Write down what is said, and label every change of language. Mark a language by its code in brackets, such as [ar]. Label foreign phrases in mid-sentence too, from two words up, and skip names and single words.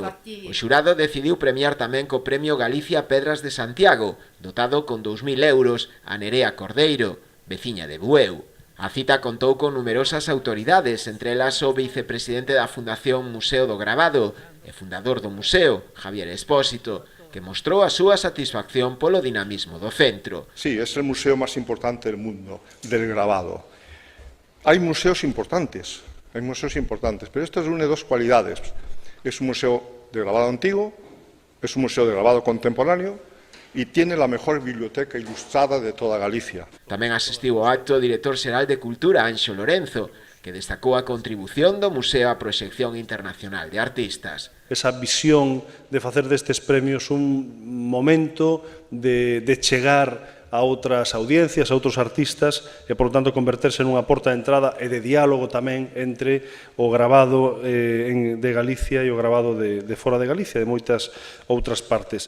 [gl] O xurado decidiu premiar tamén co Premio Galicia Pedras de Santiago, dotado con 2.000 euros, a Nerea Cordeiro, veciña de Bueu. A cita contou con numerosas autoridades, entre elas o vicepresidente da Fundación Museo do Gravado e fundador do museo, Javier Espósito, que mostrou a súa satisfacción polo dinamismo do centro. [es] Sí, es el museo más importante del mundo, del grabado. Hay museos importantes, pero esto reúne dos cualidades. Es un museo de grabado antiguo, es un museo de grabado contemporáneo y tiene la mejor biblioteca ilustrada de toda Galicia. [gl] Tamén asistiu ao acto o director xeral de Cultura, Anxo Lorenzo, que destacou a contribución do museo á proxección internacional de artistas. Esa visión de facer destes premios un momento de chegar a outras audiencias, a outros artistas e, [es] por lo tanto, [gl] converterse nunha porta de entrada e de diálogo tamén entre o gravado de Galicia e o gravado de fora de Galicia, de moitas outras partes.